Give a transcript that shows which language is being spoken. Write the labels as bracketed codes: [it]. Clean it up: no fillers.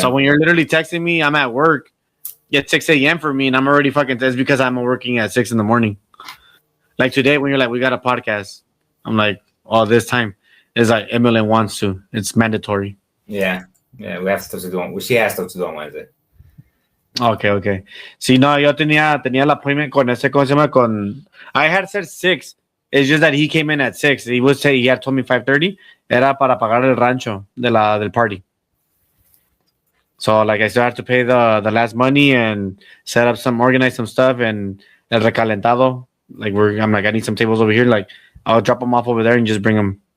[en] So when you're literally texting me, I'm at work. It's 6 a.m. for me and I'm already fucking it's because I'm working at 6 in the morning. Like today when you're like, we got a podcast. I'm like, oh, this time. It's like Emily wants to. It's mandatory. Yeah. Yeah, we have stuff to do. She has stuff to do on Wednesday. Okay. [es] Sí, no, yo tenía el appointment con ese, ¿cómo se llama? [en] I had said 6. It's just that he came in at 6. He had told me 5:30. Era para pagar el rancho del party. So, like, I still have to pay the last money and organize some stuff and el recalentado. Like, I need some tables over here. Like, I'll drop them off over there and just bring them.